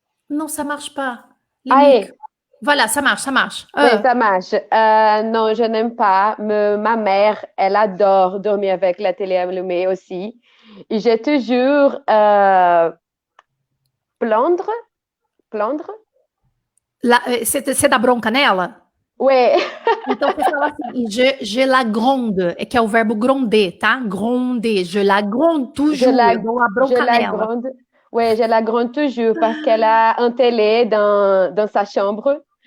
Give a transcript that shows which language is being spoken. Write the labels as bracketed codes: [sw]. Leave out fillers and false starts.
[fr] Non, ça marche pas. Les micros. Voilà, ça marche. Oui, ça marche. Non, je n'aime pas. Ma mère, elle adore dormir avec la télé allumée aussi. Et j'ai toujours plaindre. C'est [pt] da bronca nela? [fr] Oui. [pt] Então você fala assim, [fr] je la gronde, [pt] que é o verbo gronder, tá? [fr] Gronder, je la gronde toujours, [pt] eu dou a bronca nela. [fr] Oui, je la gronde toujours parce qu'elle a un télé dans sa chambre.